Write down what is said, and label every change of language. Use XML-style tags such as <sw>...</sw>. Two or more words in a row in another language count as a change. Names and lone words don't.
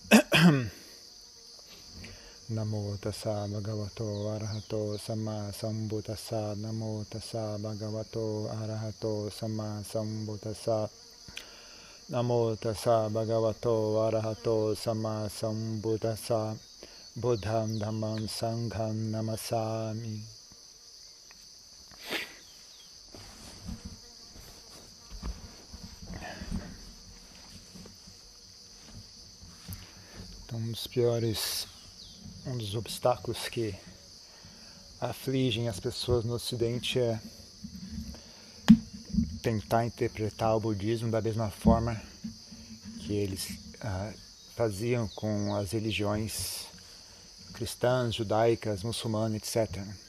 <pi>Namo tassa bhagavato arahato samma sambuddhassa. Namo tassa bhagavato arahato samma sambuddhassa. Namo tassa bhagavato arahato samma sambuddhassa. Buddham dhammam sangham namasami.</pi> <pt>Então, um dos obstáculos que afligem as pessoas no Ocidente é tentar interpretar o budismo da mesma forma que eles faziam com as religiões cristãs, judaicas, muçulmanas, etc.</pt>